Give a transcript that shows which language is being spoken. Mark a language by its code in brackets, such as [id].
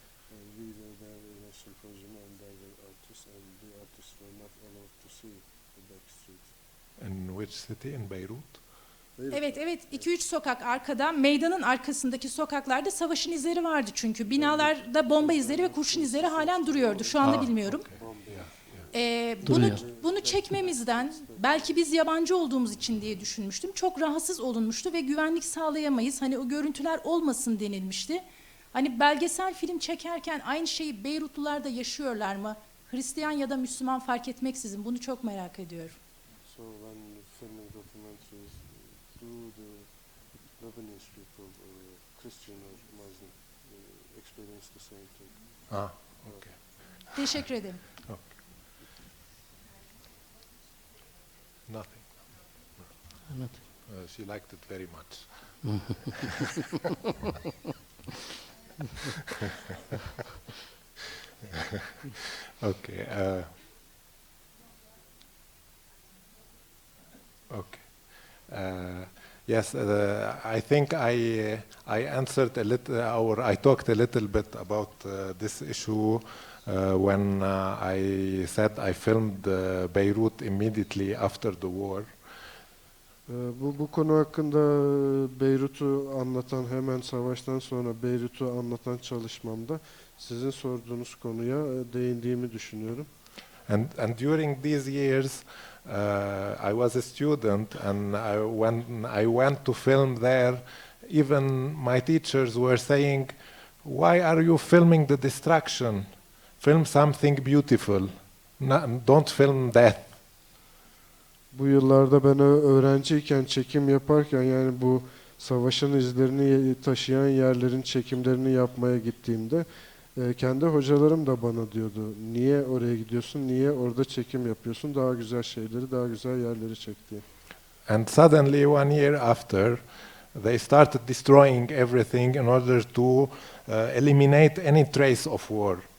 [en] And we were there in a symposium and there were artists and the artists were not allowed to see the back streets. In which city? In Beirut? [tr] Evet, evet. 2-3 sokak arkada, meydanın arkasındaki sokaklarda savaşın izleri vardı çünkü. Binalarda bomba izleri ve kurşun izleri halen duruyordu. Şu anda bilmiyorum. [en] Okay. Yeah. [tr] Bunu, Duruyor. bunu çekmemizden, belki biz yabancı olduğumuz için diye düşünmüştüm. Çok rahatsız olunmuştu ve güvenlik sağlayamayız. Hani o görüntüler olmasın denilmişti. Hani belgesel film çekerken aynı şeyi Beyrutlular da yaşıyorlar mı? Hristiyan ya da Müslüman fark etmeksizin. Bunu çok merak ediyorum. [en] So when filming documentaries through the Lebanese people, Christian or Muslim, experience the same thing. Ah, okay. [tr] Teşekkür ederim. [en] Nothing. [tr] Evet. [en] She liked it very much. Okay. Okay. Yes, I think I answered a little, or I talked a little bit about this issue when I said I filmed Beirut immediately after the war. [tr] Bu konu hakkında Beyrut'u anlatan, hemen savaştan sonra Beyrut'u anlatan çalışmamda sizin sorduğunuz konuya değindiğimi düşünüyorum. [en] And during these years, I was a student, and when I went to film there, even my teachers were saying, "Why are you filming the destruction? Film something beautiful. Don't film death." [tr] Bu yıllarda ben öğrenciyken, çekim yaparken, yani bu savaşın izlerini taşıyan yerlerin çekimlerini yapmaya gittiğimde kendi hocalarım da bana diyordu, niye oraya gidiyorsun, niye orada çekim yapıyorsun, daha güzel şeyleri, daha güzel yerleri çek diye. [en] And suddenly, 1 year after, they started destroying everything in order to eliminate any trace of war.